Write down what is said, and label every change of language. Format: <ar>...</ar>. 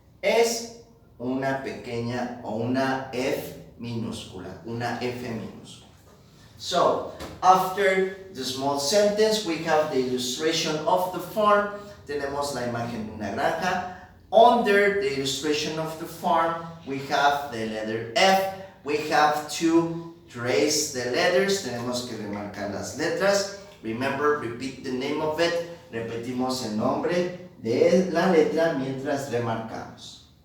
<es>Es una pequeña o una f minúscula, una f minúscula.</es> <en>So, after the small sentence, we have the illustration of the farm.</en> <es>Tenemos la imagen de una granja.</es> <en>Under the illustration of the farm, we have the letter F. We have to trace the letters.</en> <es>Tenemos que remarcar las letras.</es> <en>Remember, repeat the name of it.</en> <es>Repetimos el nombre de la letra mientras remarcamos.</es>